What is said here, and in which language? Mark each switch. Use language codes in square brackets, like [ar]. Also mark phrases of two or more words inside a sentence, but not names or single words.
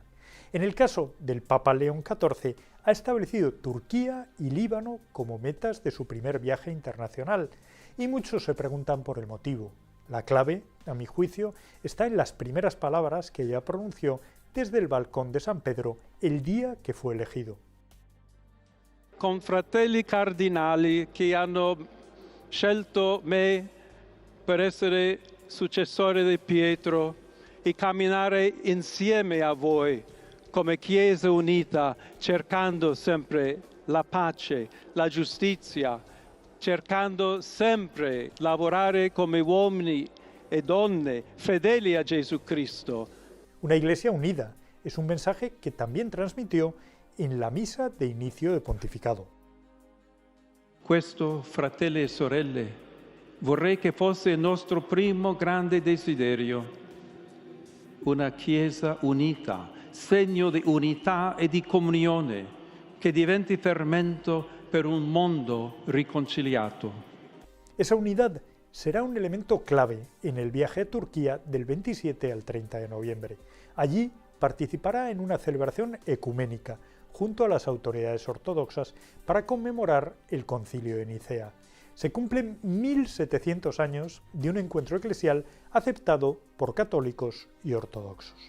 [es] En el caso del Papa León XIV, ha establecido Turquía y Líbano como metas de su primer viaje internacional, y muchos se preguntan por el motivo. La clave, a mi juicio, está en las primeras palabras que ella pronunció desde el balcón de San Pedro el día que fue elegido. [it] Con fratelli cardinali che hanno scelto me per essere successore di Pietro e camminare insieme a voi come Chiesa unita, cercando sempre la pace, la giustizia, cercando sempre lavorare come uomini e donne fedeli a Jesucristo. [es] Una iglesia unida es un mensaje que también transmitió en la misa de inicio de pontificado. [it] Questo, fratelli e sorelle, vorrei che fosse il nostro primo grande desiderio, una Chiesa unita, segno di unità e di comunione, che diventi fermento per un mondo riconciliato. [es] Esa unidad será un elemento clave en el viaje a Turquía del 27 al 30 de noviembre. Allí participará en una celebración ecuménica, junto a las autoridades ortodoxas para conmemorar el Concilio de Nicea. Se cumplen 1700 años de un encuentro eclesial aceptado por católicos y ortodoxos.